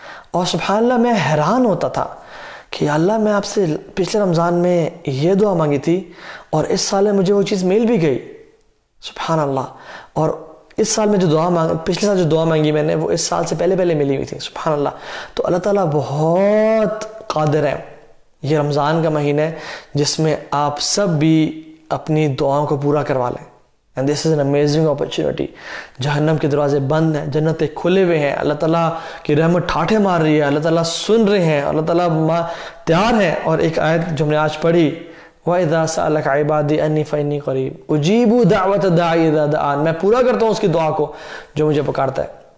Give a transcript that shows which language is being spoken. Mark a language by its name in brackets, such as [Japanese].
[Urdu] اور سبحان اللہ میں حیران ہوتا تھا کہ یا اللہ میں آپ سے پچھلے رمضان میں یہ دعا مانگی تھی اور اس سال میں مجھے وہ چیز مل بھی گئی. سبحان اللہ. اور اس سال میں جو پچھلے سال جو دعا مانگی میں نے وہ اس سال سے پہلے ملی ہوئی تھی. سبحان اللہ. تو اللہ تعالیٰ بہت قادر ہے. یہ رمضان کا مہینہ ہے جس میں آپ سب بھی اپنی دعاؤں کو پورا کروا لیں. [English] And this is an amazing opportunity. [Urdu] جہنم کے دروازے بند ہیں، جنتیں کھلے ہوئے ہیں، اللہ تعالیٰ کی رحمت ٹھاٹھے مار رہی ہے، اللہ تعالیٰ سن رہے ہیں، اللہ تعالیٰ تیار ہیں. اور ایک آیت جو ہم نے آج پڑھی، [Arabic] وَإِذَا سَأَلَكَ عِبَادِي أَنِّي فَإِنِّي قَرِيبٌ أُجِيبُ دَعْوَةَ الدَّاعِ إِذَا دَعَانِ، [Urdu] میں پورا کرتا ہوں اس کی دعا کو جو مجھے پکارتا ہے.